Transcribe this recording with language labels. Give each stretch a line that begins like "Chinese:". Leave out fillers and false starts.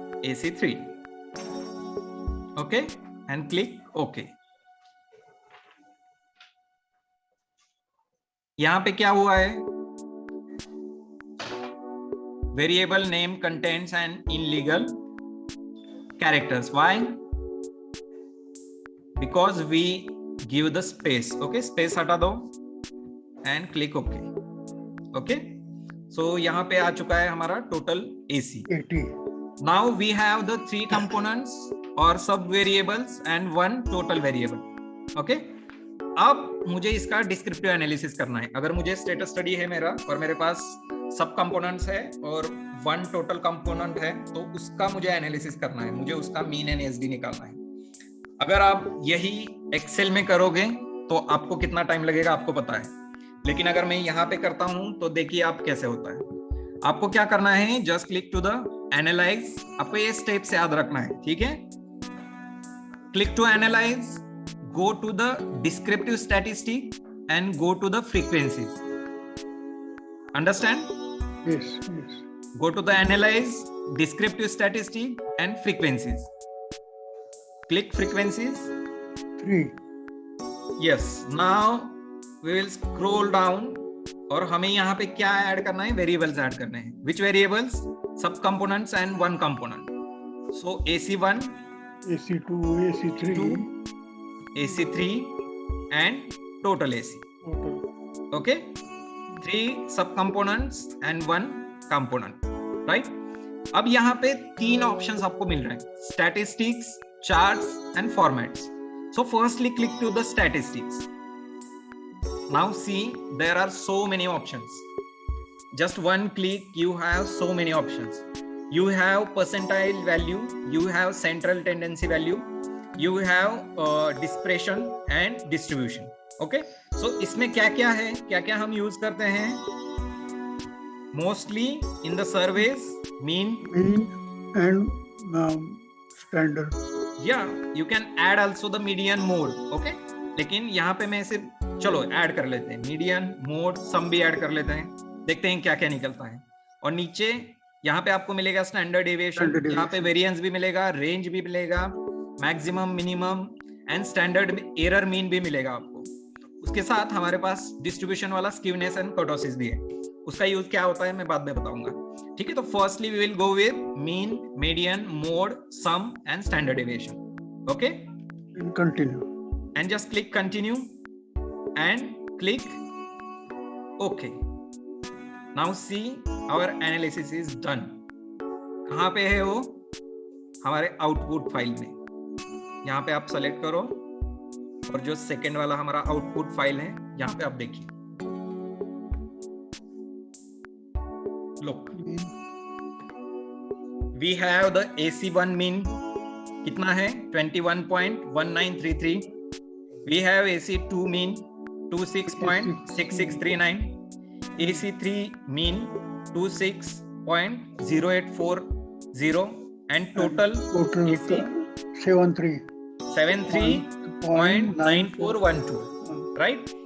English: AC3. Okay, and click OK.
Hindi: यहां पे क्या हुआ है, variable name contents and
English: illegal characters. Why? Because we give the space. Okay, space
Hindi: हटा दो
English: and click OK.
Hindi: Okay, so यहाँ पे आ चुका है हमारा total AC.
English: 80. Now we have the 3 components or sub variables and 1 total variable.
Hindi: Okay, अब मुझे इसका डिस्क्रिप्टिव एनालिसिस करना है। अगर मुझे स्टेटस स्टडी है मेरा और मेरे पास सब कंपोनेंट्स है और 1 टोटल कंपोनेंट है, तो उसका मुझे एनालिसिस करना है, मुझे उसका मीन एंड एसडी निकालना है। अगर आप यही एक्सेल में करोगे तो आपको कितना टाइम लगेगा आपको पता है, लेकिन अगर मैं यहाँ पे करता हूं तो देखिए आप कैसे होता है। आपको क्या करना है, just click to the analyse, आपको ये स्टेप से याद रखना है। ठीक है,
English: Click to analyse, go to the descriptive statistic and go to the frequencies. Understand? Yes, yes. Go to the analyze, descriptive statistic and frequencies. Click frequencies. 3. Yes, now we will scroll down
Hindi: और हमें यहाँ पे क्या add करना है, variables add करने हैं।
English: Which variables? Sub components and 1 component. So AC1, AC2, AC3. AC3 and total AC. Total. Okay, 3 subcomponents and 1 component, right?
Hindi: अब यहाँ पे 3 options आपको मिल रहे हैं,
English: statistics, charts and formats. So firstly click to the statistics. Now see, there are so many options. Just one click you have so many options. You have percentile value, you have central tendency value, you have dispersion and distribution.
Hindi: Okay, so इसमें क्या क्या है, क्या क्या हम use करते हैं,
English: mostly in the surveys, mean and standard. Yeah, you can add also the median, mode.
Hindi: Okay, लेकिन यहाँ पे मैं इसे चलो ऐड कर लेते हैं, मीडियन, मोड, सम भी ऐड कर लेते हैं, देखते हैं क्या क्या निकलता है। और नीचे यहाँ पे आपको मिलेगा स्टैंडर्ड डेविएशन, यहाँ पे वेरिएंस भी मिलेगा, रेंज भी मिलेगा, maximum, minimum and standard error mean भी मिलेगा आपको। उसके साथ हमारे पास डिस्ट्रीब्यूशन वाला स्क्यूनेस एंड कर्टोसिस भी है, उसका यूज क्या होता है मैं बाद में बताऊंगा। ठीक है, तो firstly we will go with mean, median, mode, some and standard deviation. Okay,
English: Continue. and just click continue and click OK. Now see, our analysis is done.
Hindi: कहाँ पे है वो, हमारे आउटपुट फाइल में। यहाँ पे आप सेलेक्ट करो और जो सेकेंड वाला हमारा आउटपुट फाइल है यहाँ पे आप देखिए,
English: look, we have the AC1 mean कितना है 21.1933, we have AC2 mean 26.6639, AC3 mean 26.0840 and total AC 73.9412, right.